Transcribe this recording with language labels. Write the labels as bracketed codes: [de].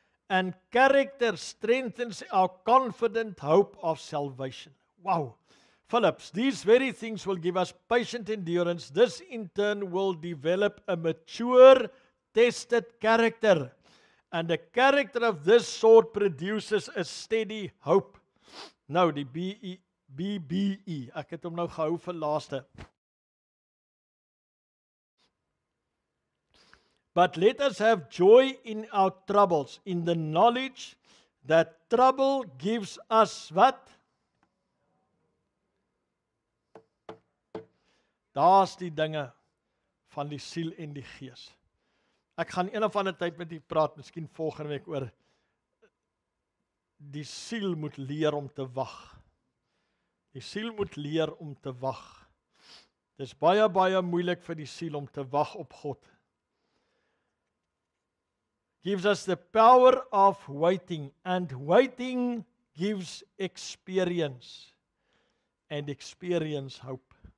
[en] And character strengthens our confident hope of salvation. Wow. Phillips, these very things will give us patient endurance. This in turn will develop a mature, tested character. And the character of this sort produces a steady hope. [af] Nou, die BBE, ek het hom nou gehou vir laaste. [en] But let us have joy in our troubles, in the knowledge that trouble gives us wat? [af] Daar's die dinge van die siel en die gees. Ek gaan een of ander tyd met u praat, miskien volgende week oor die siel moet leer om te wag. Die siel moet leer om te wag. Dis baie moeilik vir die siel om te wag op God. [en] Gives us the power of waiting, and waiting gives experience, and experience hope.